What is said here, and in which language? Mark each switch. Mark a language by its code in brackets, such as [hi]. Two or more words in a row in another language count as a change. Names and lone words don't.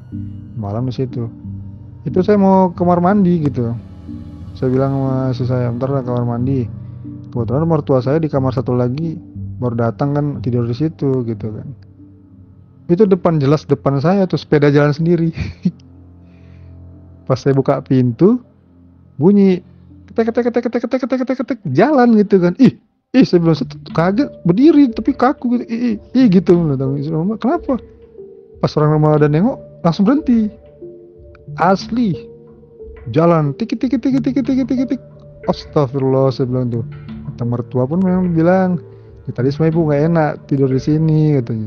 [id] Malam di situ, itu saya mau ke kamar mandi gitu. Saya bilang sama istri saya, bentar lah kamar mandi. Kebetulan mertua saya di kamar satu lagi baru datang kan, tidur di situ gitu kan. Itu jelas depan saya tuh sepeda jalan sendiri. Pas saya buka pintu, bunyi ketek ketek ketek ketek ketek ketek ketek ketek jalan gitu kan. Ih saya bilang, saya kaget berdiri tapi kaku gitu. Ih gitu. Kenapa? Pas orang rumah ada nengok langsung berhenti. Asli jalan tik tik tik tik tik tik tik tik. Astagfirullah, saya bilang tuh. Kata mertua pun memang bilang, ya, tadi semua ibu nggak enak tidur di sini katanya.